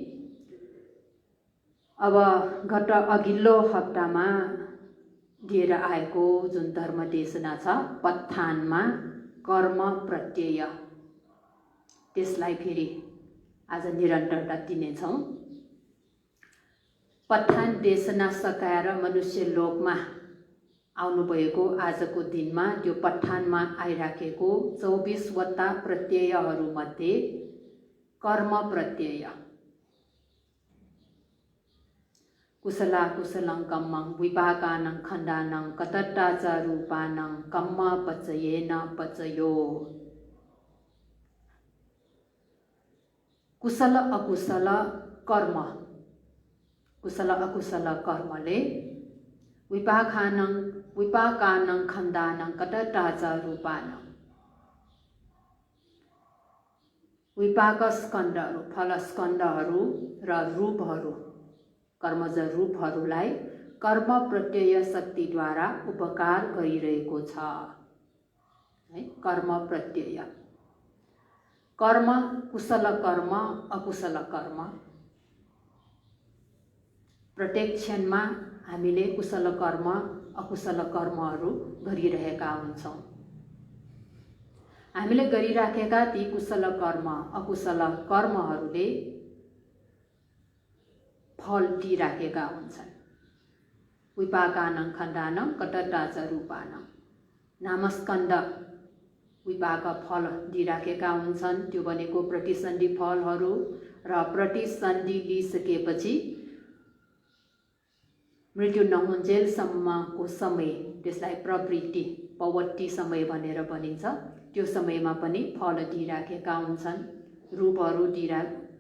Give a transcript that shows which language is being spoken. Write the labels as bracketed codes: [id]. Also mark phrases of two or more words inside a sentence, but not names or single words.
[ne] अब गत अघिल्लो हप्तामा दिएर आएको जुन धर्म देशना छ पठानमा कर्म प्रत्यय, त्यसलाई फेरि आज निरन्तरता दिनेछौँ। पठान देशना सकाएर मनुष्य लोकमा आउनुभएको आजको दिनमा त्यो पठानमा आइराखेको 24वटा प्रत्ययहरूमध्ये कर्म प्रत्यय [pi] कुशला कुशलं कम्मं विपाकानं खण्डानं कतट्टा च रूपानं कम्म पचयेन पचयो। [ne] कुशल अकुशल कर्म, कुशल अकुशल कर्मले [pi] विपाकानं खण्डानं कतट्टा च रूपानं, [ne] विपाक स्कन्धहरू फलस्कन्धहरू र रूपहरू कर्मज रूपहरूलाई कर्म प्रत्यय शक्तिद्वारा उपकार गरिरहेको छ है। कर्म प्रत्यय कर्म, कुशल कर्म अकुशल कर्म, प्रत्येक क्षणमा हामीले कुशल कर्म अकुशल कर्महरू गरिरहेका हुन्छौँ। हामीले गरिराखेका ती कुशल कर्म अकुशल कर्महरूले फल दिइराखेका हुन्छन्। [pi] विपाकानं खण्डानं कतट्टा च रूपानं, [ne] नामस्कन्द विपाक फल दिइराखेका हुन्छन्। त्यो भनेको प्रतिसन्धि फलहरू र प्रतिसन्धि लिइसकेपछि मृत्यु नहुन्जेलसम्मको समय, त्यसलाई प्रवृत्ति पवत्ति समय भनेर भनिन्छ। त्यो समयमा पनि फल दिइराखेका हुन्छन्।